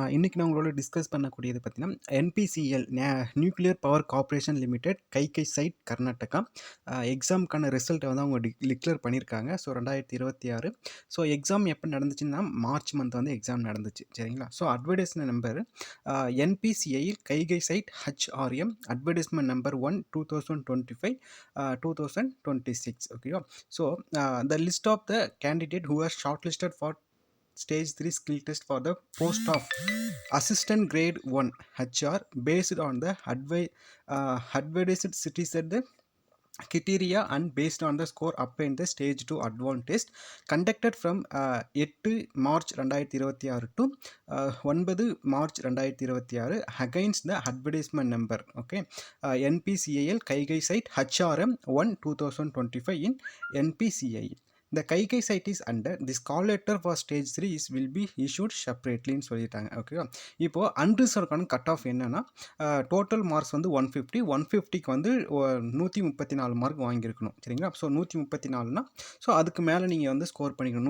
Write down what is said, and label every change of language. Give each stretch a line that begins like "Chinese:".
Tamil: இன்றைக்கி நான் உங்களோட டிஸ்கஸ் பண்ணக்கூடியது பார்த்தீங்கன்னா NPCL nuclear power corporation limited கைகை சைட் கர்நாடகா எக்ஸாமுக்கான ரிசல்ட்டை வந்து அவங்க டிக்ளேர் பண்ணியிருக்காங்க. ஸோ 2026. ஸோ எக்ஸாம் எப்போ நடந்துச்சுன்னா மார்ச் மந்த் வந்து எக்ஸாம் நடந்துச்சு, சரிங்களா? ஸோ அட்வர்டைஸ்மெண்ட் நம்பர் என்பிசிஐயில் கைகை சைட் ஹெச்ஆர்எம் அட்வர்டைஸ்மெண்ட் நம்பர் 1 2025 2026. ஓகேவா?
English: So the list of the candidate who are shortlisted for stage 3 skill test for the post of assistant grade 1 HR based on the advertised cities at the criteria and based on the score obtained the stage 2 advanced test conducted from 8 March 2026 to 9 March 2026 against the advertisement number, okay, NPCIL Kaigai site HRM 1 2025 in NPCIL. The Kaiga site is under this call letter for stage 3 will be issued செப்பரேட்லின்னு சொல்லிட்டாங்க. ஓகேவா?
Tamil: இப்போது அன்ரிசர்வ்க்கான cut off என்னென்னா total marks வந்து 150க்கு வந்து 134 mark வாங்கியிருக்கணும், சரிங்களா? So 134னா so அதுக்கு மேலே நீங்கள் வந்து ஸ்கோர் பண்ணிக்கணும்.